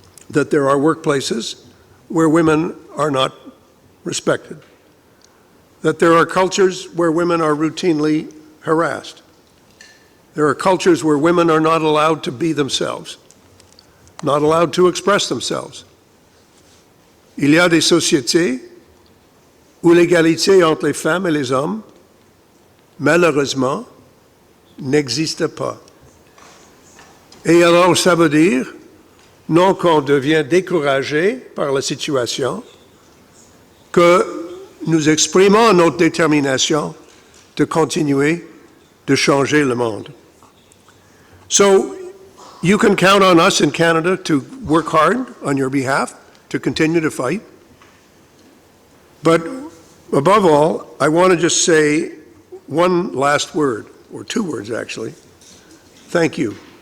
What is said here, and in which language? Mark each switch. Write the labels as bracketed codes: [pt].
[en] that there are workplaces where women are not respected, that there are cultures where women are routinely harassed. There are cultures where women are not allowed to be themselves, not allowed to express themselves. [fr] Il y a des sociétés où l'égalité entre les femmes et les hommes, malheureusement, n'existe pas. Et alors, ça veut dire, non qu'on devient découragé par la situation, que nous exprimons notre détermination de continuer de changer le monde. [en] So, you can count on us in Canada to work hard on your behalf, to continue to fight. But above all, I want to just say one last word, or two words actually. Thank you.